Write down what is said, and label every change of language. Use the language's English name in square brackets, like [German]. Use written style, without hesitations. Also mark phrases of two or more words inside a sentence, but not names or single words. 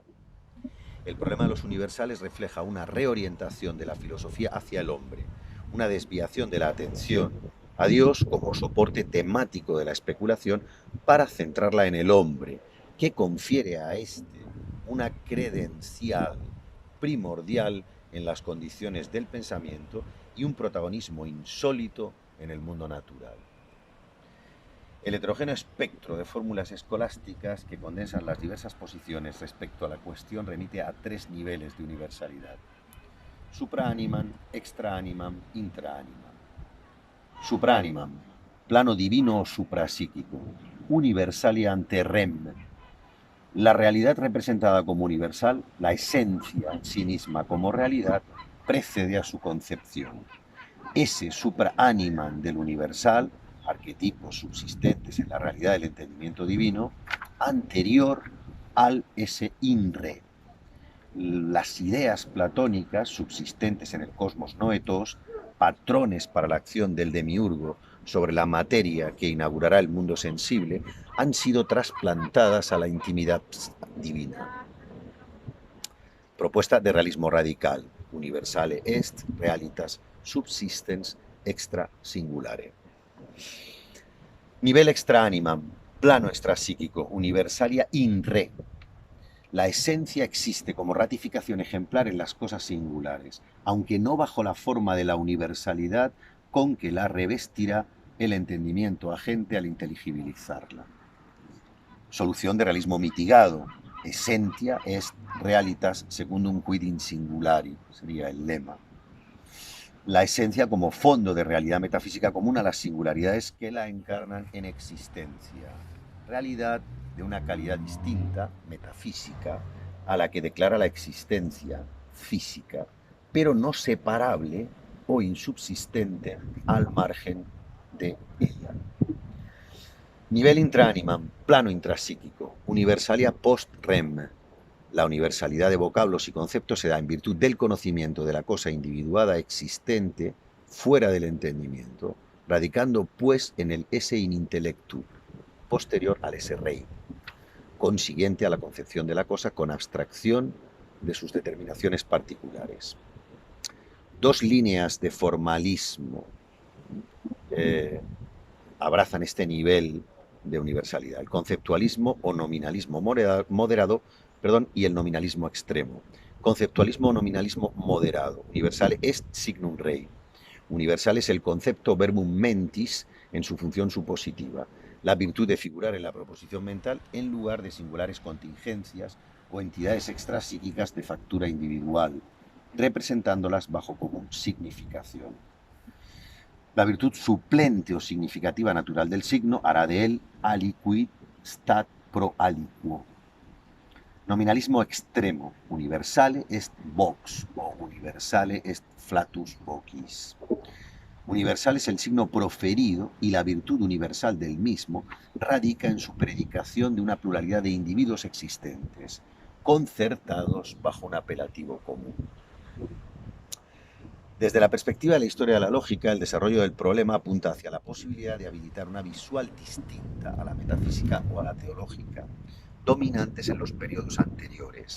[Spanish] El problema de los universales refleja una reorientación de la filosofía hacia el hombre, una desviación de la atención a Dios como soporte temático de la especulación para centrarla en el hombre, que confiere a éste una credencial primordial en las condiciones del pensamiento y un protagonismo insólito en el mundo natural. El heterogéneo espectro de fórmulas escolásticas que condensan las diversas posiciones respecto a la cuestión remite a tres niveles de universalidad: [Latin] supraanimam, extraanimam, intraanimam. Supraanimam, [Spanish] plano divino o suprapsíquico, [Latin] universalia ante rem. [Spanish] La realidad representada como universal, la esencia en sí misma como realidad, precede a su concepción. Ese supraaniman del universal, arquetipos subsistentes en la realidad del entendimiento divino, anterior al ese inre. Las ideas platónicas subsistentes en el [Greek] cosmos noetos, [Spanish] patrones para la acción del demiurgo sobre la materia que inaugurará el mundo sensible, han sido trasplantadas a la intimidad divina. Propuesta de realismo radical, [Latin] universale est realitas subsistens extra singulare. [Spanish] Nivel extraanimam, plano extrapsíquico, [Latin] universalia in re. [Spanish] La esencia existe como ratificación ejemplar en las cosas singulares, aunque no bajo la forma de la universalidad con que la revestirá el entendimiento agente al inteligibilizarla. Solución de realismo mitigado. [Latin] Essentia est realitas secundum quid in singulari, [Spanish] sería el lema. La esencia como fondo de realidad metafísica común a las singularidades que la encarnan en existencia. Realidad de una calidad distinta, metafísica, a la que declara la existencia física, pero no separable o insubsistente al margen de ella. Nivel intraanimam, plano intrapsíquico, [Latin] universalia post rem. [Spanish] La universalidad de vocablos y conceptos se da en virtud del conocimiento de la cosa individuada existente fuera del entendimiento, radicando pues en el [Latin] esse in intellectu, [Spanish] posterior al [Latin] esse rei, [Spanish] consiguiente a la concepción de la cosa con abstracción de sus determinaciones particulares. Dos líneas de formalismo abrazan este nivel de universalidad: el conceptualismo o nominalismo moderado, y el nominalismo extremo. Conceptualismo o nominalismo moderado. [Latin] Universale est signum rei. [Spanish] Universal es el concepto [Latin] verbum mentis [Spanish] en su función supositiva, la virtud de figurar en la proposición mental en lugar de singulares contingencias o entidades extrapsíquicas de factura individual, representándolas bajo común significación. La virtud suplente o significativa natural del signo hará de él [Latin] aliquid stat pro aliquo. [Spanish] Nominalismo extremo. [Latin] Universale est vox o universale est flatus vocis. [Spanish] Universal es el signo proferido y la virtud universal del mismo radica en su predicación de una pluralidad de individuos existentes, concertados bajo un apelativo común. Desde la perspectiva de la historia de la lógica, el desarrollo del problema apunta hacia la posibilidad de habilitar una visual distinta a la metafísica o a la teológica, dominantes en los periodos anteriores.